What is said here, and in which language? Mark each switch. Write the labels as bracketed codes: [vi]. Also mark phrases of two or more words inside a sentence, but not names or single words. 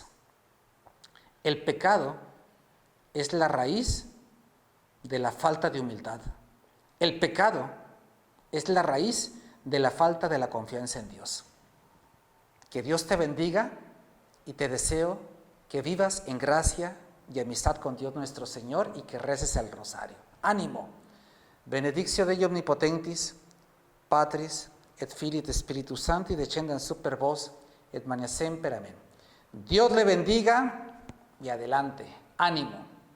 [es] El pecado es la raíz de la falta de humildad. El pecado es la raíz de la falta de la confianza en Dios. Que Dios te bendiga y te deseo que vivas en gracia y amistad con Dios nuestro Señor y que reces el rosario. ¡Ánimo! [la] Benedictio Dei omnipotentis, Patris et Filii et Spiritus Sancti, descendan super vos et mania semper. [es] Amén. Dios le bendiga y adelante. ¡Ánimo!